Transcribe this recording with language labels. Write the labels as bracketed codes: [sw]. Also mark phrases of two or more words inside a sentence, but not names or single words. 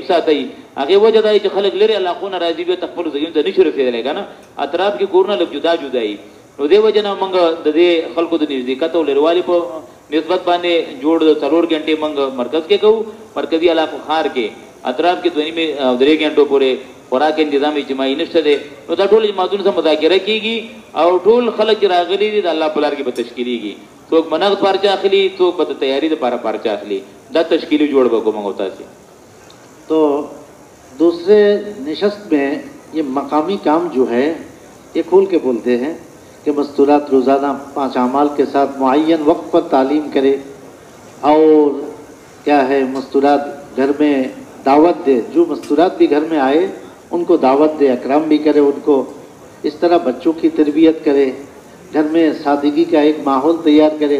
[ps] ساعته هغه وجه دا چې خلک لري علاقو نه راځي به تخپل ځایونه ته نشي رسیدلی کنه، اطراف کې کورونه لږ جدا جدایي، نو دې وجه نه موږ د دې خلکو د نزدېکت او لريوالي په نسبت باندې جوړ 4 غنټې موږ مرکز کې کوو، مرکزی علاقو خار کې اطراف کې 2.5 او 3 غنټو پورې خوراک تنظیم اجتماعي نشته دی، نو دا ټول جماعتونو سره مذاکره کیږي او ټول خلک راغلي دي د الله په لار کې به تشکیلیږي، څوک منغت پارچه اخلي، څوک به تیاری لپاره پارچه اخلي، دا تشکیلی جوړ به کوم [ur] ہوتا ہے. تو دوسرے نشست میں یہ مقامی کام جو ہے یہ کھول کے بولتے ہیں کہ مستورات روزانہ 5 اعمال کے ساتھ معین وقت پر تعلیم کرے اور کیا ہے مستورات گھر میں دعوت دے، جو مستورات بھی گھر میں آئے ان کو دعوت دے، اکرام بھی کرے، ان کو اس طرح بچوں کی تربیت کرے، گھر میں سادگی کا ایک ماحول تیار کرے.